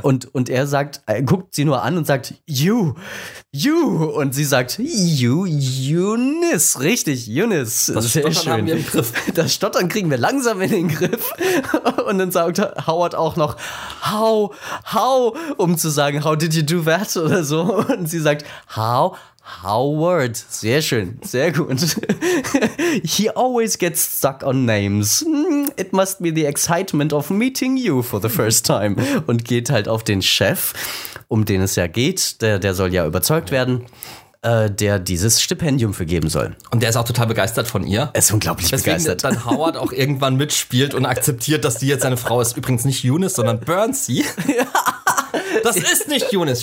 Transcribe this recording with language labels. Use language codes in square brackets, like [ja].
[de] Und er sagt, er guckt sie nur an und sagt, you, und sie sagt, you, Eunice, richtig, Eunice. Das ist sehr schön. Haben wir im Griff. Das Stottern kriegen wir langsam in den Griff, und dann sagt Howard auch noch, how, um zu sagen, [en] how did you do that [de] oder so, und sie sagt, Howard, sehr schön, sehr gut. [en] He always gets stuck on names. It must be the excitement of meeting you for the first time. [de] Und geht halt auf den Chef, um den es ja geht. Der soll ja überzeugt werden, der dieses Stipendium vergeben soll. Und der ist auch total begeistert von ihr. Er ist unglaublich begeistert. Dann Howard auch irgendwann mitspielt und akzeptiert, dass die jetzt seine Frau ist. Übrigens nicht Eunice, sondern Bernsie. Das ist nicht Eunice.